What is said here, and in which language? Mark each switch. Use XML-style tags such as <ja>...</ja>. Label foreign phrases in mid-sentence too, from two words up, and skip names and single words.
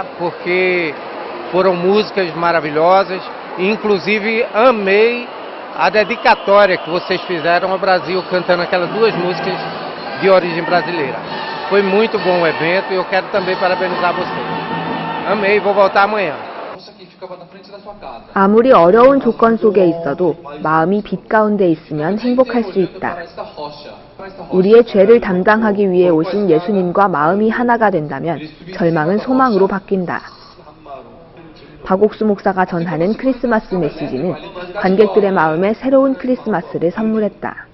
<pt>Porque foram músicas maravilhosas, e inclusive amei a dedicatória que vocês fizeram ao Brasil cantando aquelas duas músicas de origem brasileira. Foi muito bom o evento e eu quero também parabenizar vocês. Amei, vou voltar amanhã.</pt> <ko>아무리 어려운 조건 속에 있어도 마음이 빛 가운데 있으면 행복할 수 있다. 우리의 죄를 담당하기 위해 오신 예수님과 마음이 하나가 된다면 절망은 소망으로 바뀐다. 박옥수 목사가 전하는 크리스마스 메시지는 관객들의 마음에 새로운 크리스마스를 선물했다.</ko>